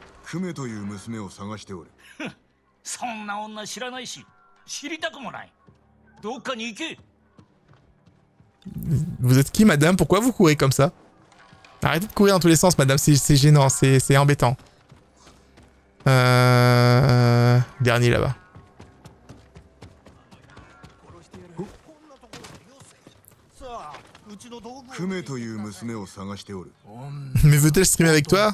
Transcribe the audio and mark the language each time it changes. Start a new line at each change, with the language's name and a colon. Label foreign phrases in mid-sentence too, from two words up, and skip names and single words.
Japanese: クメという娘を探しておる。そんな女知らないし、知りたくもない。どっかに行け。
French: Vous êtes qui, madame? Pourquoi vous courez comme ça? Arrêtez de courir dans tous les sens, madame, c'est gênant, c'est embêtant. Dernier là-bas. Mais veut-elle streamer avec toi?